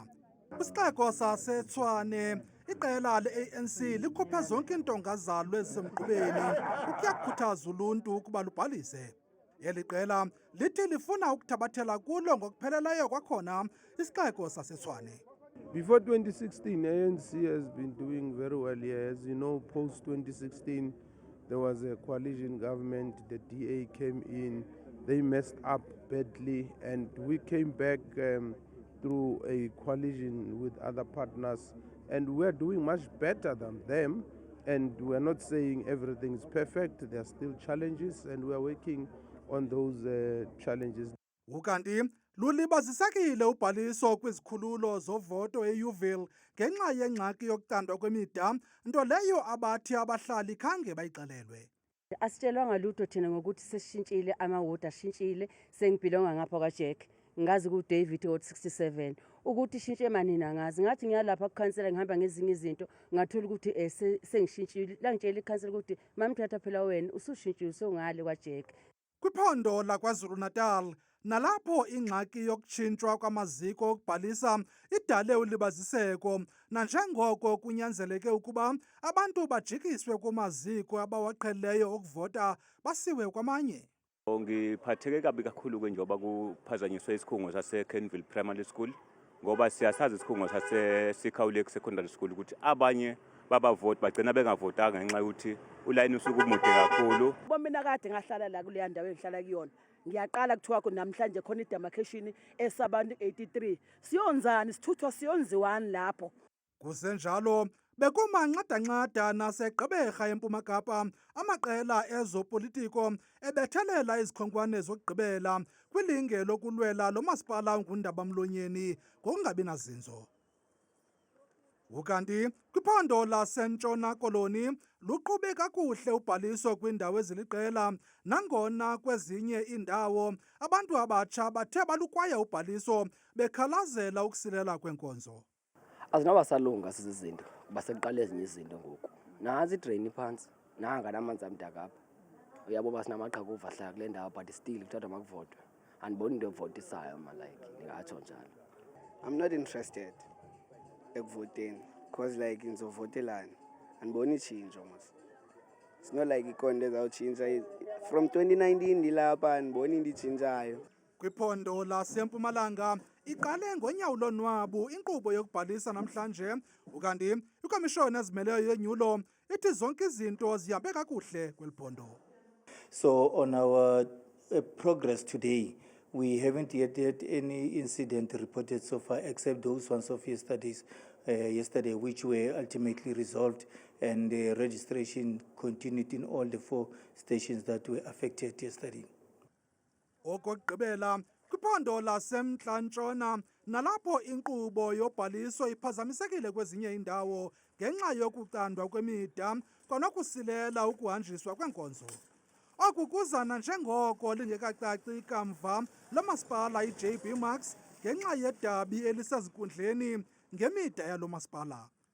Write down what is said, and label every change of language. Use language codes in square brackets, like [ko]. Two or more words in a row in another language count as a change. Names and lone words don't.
[xh] Kwisixeko saseTshwane, iqela le-ANC likhuphe zonke iintonga zalo ezisemgqubeni ukuya kukhuthaza uluntu ukuba lubhalise. Eli qela lithi lifuna ukuthabathela kulo ngokupheleleyo kwakhona isixeko saseTshwane. [en] Before 2016, ANC has been doing very well here. As you know, post 2016, there was a coalition government, the DA came in, they messed up badly, and we came back through a coalition with other partners, and we're doing much better than them, and we're not saying everything is perfect, there are still challenges, and we're working on those challenges. [xh] Ukanti lulibazisekile ubhaliso kwizikhululo zovoto eUville ngenxa yengxaki yokucandwa kwemida nto leyo abathi abahlali khange bayixelelwe. [zu] Asitshelwanga lutho thina ngokuthi sesishintshile amawodi ashintshile sengibhilonga ngapha kwaJack ngazi ku David Ward 67 ukuthi ishintshe manini angazi ngathi ngiyalapha kukhansela ngihamba ngezinye izinto ngathola ukuthi sengishintshile la ngitshela ikhansela ukuthi mamthatha phela wena usushintshile songale kwaJack. [xh] Kwiphondo laKwaZulu-Natal nalapho ingxaki yokutshintshwa kwamaziko okubhalisa idale ulibaziseko nanjengoko kunyanzeleke ukuba abantu bajikiswe kumaziko abawaqhelileyo okuvota basiwe kwamanye. [zu] Ngiphatheke kabi kakhulu ke njengoba kuphazanyiswe isikhungo sase-Kenville Primary School ngoba siyasazi isikhungo sase-Sikhawuleki Secondary School ukuthi abanye babavoti bagcina bengavotanga ngenxa yokuthi ulayini usuku umude kakhulu. Mina kade ngahlala la kuleya ndawo engihlala kuyona. Ngiyaqala kuthiwa namhlanje khona idemarcation esabantu 83. Siyonzani sithuthwa siyonziwani lapho. [xh] Kusenjalo bekumanqadanqada nasegqeberha eMpuma Kapa amaqela ezopolitiko ebethelela izikhonkwane zokugqibela kwilinge lokulwela lo masipala ngundaba-mlonyeni ngokungabi nazinzo. Ukanti kwiphondo laseNtshona Koloni luqhube kakuhle ubhaliso kwiindawo eziliqela nangona kwezinye iindawo abantu abatsha bathe balukwaya ubhaliso bekhalazela ukusilela kwenkonzo. Azinabasalunga sizizinto basekuqala ezinye izinto ngoku. Nansi idrain phantsi nanga namanzi amdaka apha. Uyabo basinamaqhakuva ahlala kule ndawo [en] but still [xh] kuthathwa makuvotwe. Andiboni into evotisayo like ndingatsho njalo. [en] I'm not interested [xh] ekuvoteni [en] because like [xh] ngizovotelana andiboni itshintsho mos. [en] It's not like [xh] ikhona ezawutshintsha from 2019 ndilapha andiboni into itshintshayo. Kwiphondo laseMpumalanga iqale ngonyawo lonwabu inkqubo yokubhalisa namhlanje ukanti ikomishoni ezimeleyo yenyulo ithi zonke izinto zihambe kakuhle kweli phondo. [en] So on our progress today, we haven't yet had any incident reported so far except those ones of yesterday which were ultimately resolved and registration continued in all the 4 stations that were affected yesterday. [xh] Okugqibela kwiphondo laseMntla Ntshona nalapho inkqubo yobhaliso iphazamisekile kwezinye indawo ngenxa yokucandwa kwemida kwanokusilela ukuhanjiswa kwenkonzo. Oku kuzana njengoko lingekacaci kamva lomasipala iJB Max ngenxa yedabi elisezinkundleni ngemida yalo masipala.